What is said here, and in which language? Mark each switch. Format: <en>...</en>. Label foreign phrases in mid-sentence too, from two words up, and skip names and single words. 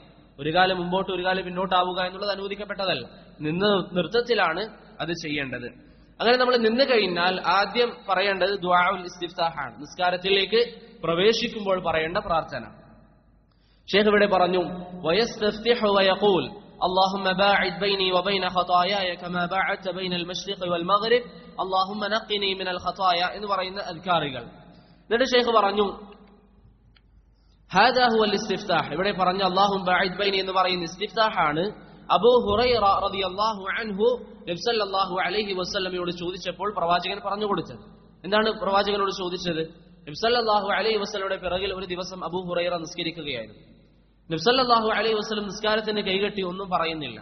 <ml>ഒരു കാല് മുമ്പോട്ട് ഒരു കാല് പിന്നോട്ടാവുക എന്നുള്ളത് അനുവദിക്കപ്പെട്ടതല്ല. നിന്ന നൃത്തത്തിലാണ് അത് ചെയ്യേണ്ടത്. അങ്ങനെ നമ്മൾ നിന്ന് കഴിഞ്ഞാൽ ആദ്യം പറയേണ്ടത്</ml> <ar>دعاء الاستفتاح</ar> <ml>ആണ്. നിസ്കാരത്തിലേക്ക് പ്രവേശിക്കുമ്പോൾ പറയേണ്ട പ്രാർത്ഥന. ഷെയ്ഖ് ഇവിടെ പറഞ്ഞു</ml> <ar>ويستفتح ويقول اللهم باعد بيني وبين خطاياي كما باعدت بين المشرق والمغرب اللهم نقني من الخطايا</ar> <ml>എന്ന് പറയുന്ന അദ്കാറുകൾ. എന്നിട്ട് ഷെയ്ഖ് പറഞ്ഞു</ml> <ar>هذا هو الاستفتاح.</ar> <ml>ഇവിടെ പറഞ്ഞ</ml> <ar>اللهم باعد بيني</ar> <ml>എന്ന് പറയുന്ന ഇസ്തിഫ്താഹ് ആണ്. അബൂ ഹുറൈറ</ml> <ar>رضي الله عنه</ar> <ml>നബി</ml> <ar>صلى الله عليه وسلم</ar> <ml>ചോദിച്ചപ്പോൾ പ്രവാചകൻ പറഞ്ഞു കൊടുത്തത്. എന്താണ് പ്രവാചകനോട് ചോദിച്ചത്? നബി</ml> <ar>صلى الله عليه وسلم</ar> <ml>പിറകിൽ ഒരു ദിവസം അബൂ ഹുറൈറ നിസ്കരിക്കുകയായിരുന്നു. നബി</ml> <ar>صلى الله عليه وسلم</ar> <ml>നിസ്കാരത്തിന് കൈകെട്ടി ഒന്നും പറയുന്നില്ല.</ml>